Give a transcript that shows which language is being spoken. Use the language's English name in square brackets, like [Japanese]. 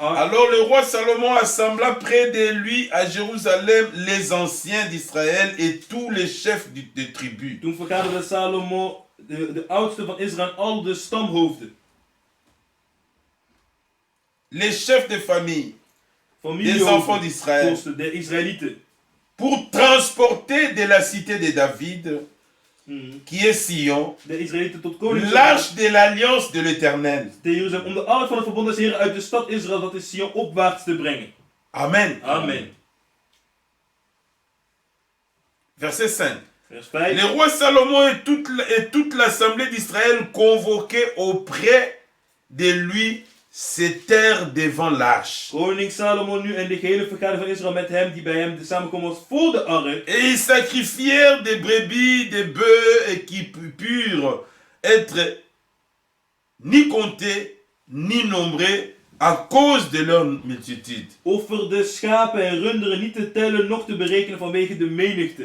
[French] Alors le roi Salomon assembla près de lui à Jérusalem les anciens d'Israël et tous les chefs de tribus. [Dutch] Toen vergaderde Salomo, de oudste van Israël, al de stamhoofden, [French] Les chefs de famille des enfants [Dutch] familiehoofden, [French] d'Israël, [Dutch] vorsten, de Israëlieten, [French] pour transporter de la cité de David, qui est Sion, [Dutch] de Israëlieten tot koning, [French] l'arche de l'alliance de l'Éternel. [Dutch] te Jeruzalem, om de ark van het verbond des Heren uit de stad Israël, dat is Sion, opwaarts te brengen. Amen. Amen. [French] Verset 5. [Dutch] Vers 5. [French] Le roi Salomon et toute l'assemblée d'Israël convoqués auprès de lui s'étèrent devant l'arche. [Dutch] Koning Salomo nu en de gehele vergadering van Israël met hem, die bij hem samenkomen was voor de ark. [French] Et ils sacrifièrent des brebis, des bœufs, et qui purent être ni comptés, ni nombrés, à cause de leur multitude. [Dutch] Offerde schapen en runderen niet te tellen, noch te berekenen vanwege de menigte.